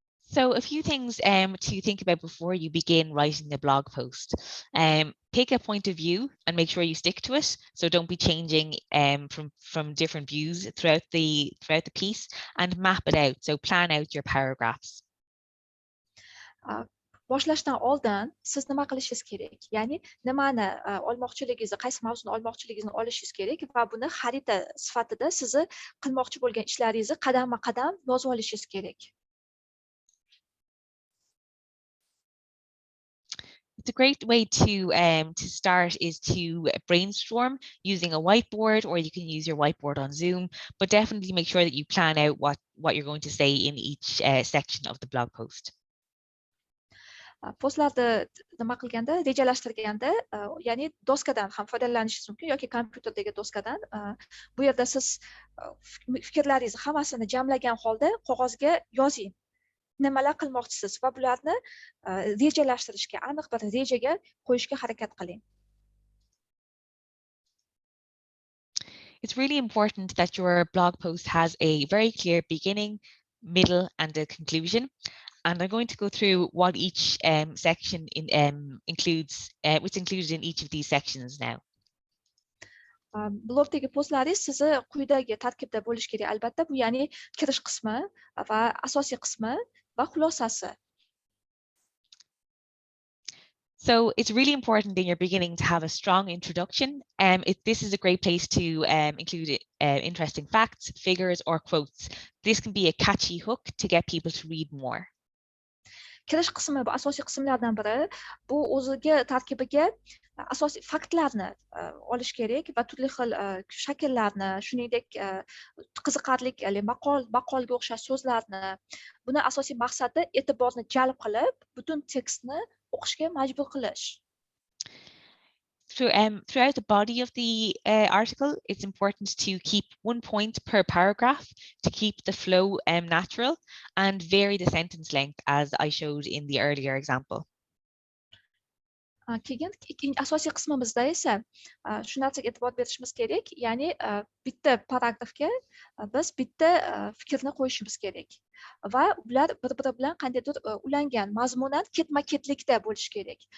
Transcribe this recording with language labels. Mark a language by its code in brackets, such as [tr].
[en] So a few things to think about before you begin writing a blog post. Pick a point of view and make sure you stick to it. So don't be changing from different views throughout the piece, and map it out. So plan out your paragraphs. [uz] Boshlashdan oldin siz nima qilishingiz kerak? Ya'ni nimani olmoqchiligingizni, qaysi mavzuni olmoqchiligingizni olishingiz kerak va buni xarita sifatida sizni qilmoqchi bo'lgan ishlaringizni qadamma-qadam yozib olishingiz kerak. [en] It's a great way to start is to brainstorm using a whiteboard, or you can use your whiteboard on Zoom, but definitely make sure that you plan out what you're going to say in each section of the blog post. [uz] Postlarni nima qilganda, rejalashtirganda, ya'ni doskadan ham foydalanishingiz mumkin yoki kompyuterdagi doskadan. Bu yerda siz fikrlaringizni hammasini jamlagan holda qog'ozga yozing. Nimalar qilmoqchisiz va bularni rejalashtirishga, aniq bir rejaga qo'yishga harakat qiling. [en] It's really important that your blog post has a very clear beginning, middle, and a conclusion. And I'm going to go through what each section includes, what's included in each of these sections now. [uz] Blogdagi postlaringiz sizni quyidagi tarkibda bo'lishi kerak albatta. Bu ya'ni kirish qismi va asosiy qismi va xulosasi. [en] So it's really important in your beginning to have a strong introduction. This is a great place to include interesting facts, figures, or quotes. This can be a catchy hook to get people to read more. [uz] Kirish qismi bu asosiy qismlardan biri. Bu o'ziga tarkibiga asosiy faktlarni olish kerak va turli xil shakllarni, shuningdek qiziqarli maqolga o'xshash so'zlarni. Buni asosiy maqsadi e'tiborni jalb qilib, butun tekstni o'qishga majbur qilish. [en] Throughout the body of the article, it's important to keep one point per paragraph to keep the flow natural, and vary the sentence length as I showed in the earlier example. [uz] Keyin asosiy qismimizda esa shu narsaga e'tibor berishimiz kerak, ya'ni bitta paragrafga biz bitta fikrni qo'yishimiz kerak va ular bir-biri bilan qandaydir ulangan, mazmunan ketma-ketlikda bo'lishi kerak.